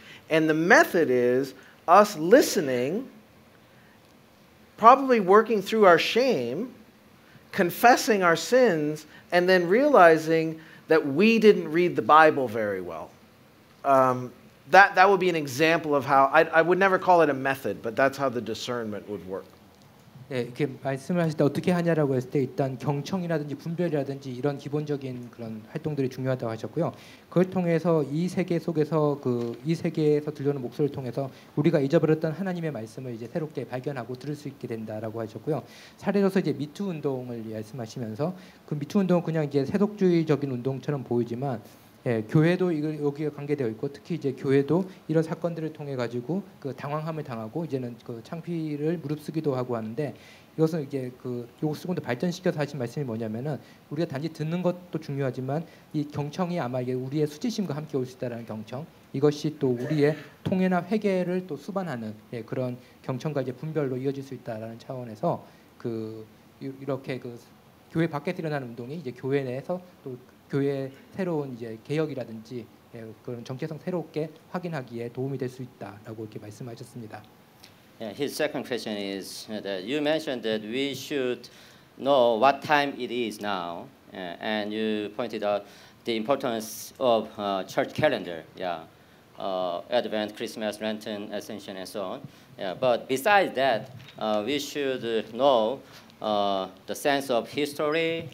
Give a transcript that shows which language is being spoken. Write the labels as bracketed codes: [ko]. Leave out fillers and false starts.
[en] And the method is us listening, probably working through our shame, confessing our sins, and then realizing that we didn't read the Bible very well. That would be an example of how, I would never call it a method, but that's how the discernment would work. [ko] 네, 이렇게 말씀을 하실 때 어떻게 하냐라고 했을 때 일단 경청이라든지 분별이라든지 이런 기본적인 그런 활동들이 중요하다고 하셨고요. 그걸 통해서 이 세계 속에서 이 세계에서 들려오는 목소리를 통해서 우리가 잊어버렸던 하나님의 말씀을 이제 새롭게 발견하고 들을 수 있게 된다라고 하셨고요. 사례로서 이제 미투 운동을 말씀하시면서 그 미투 운동은 그냥 이제 세속주의적인 운동처럼 보이지만 교회도 여기에 관계되어 있고 특히 이제 교회도 이런 사건들을 통해 가지고 그 당황함을 당하고 이제는 그 창피를 무릅쓰기도 하고 하는데 이것은 이제 요거 조금 더 발전시켜서 하신 말씀이 뭐냐면은 우리가 단지 듣는 것도 중요하지만 이 경청이 아마 이게 우리의 수치심과 함께 올 수 있다라는 경청 이것이 또 우리의 통회나 회개를 또 수반하는 그런 경청과 이제 분별로 이어질 수 있다라는 차원에서 이렇게 교회 밖에서 일어나는 운동이 이제 교회 내에서 또 교회의 새로운 이제 개혁이라든지 그런 정체성 새롭게 확인하기에 도움이 될 수 있다라고 이렇게 말씀하셨습니다. [en] Yeah, his second question is that you mentioned that we should know what time it is now, and you pointed out the importance of church calendar. Yeah, Advent, Christmas, Lenten, Ascension, and so on. Yeah, but besides that, we should know the sense of history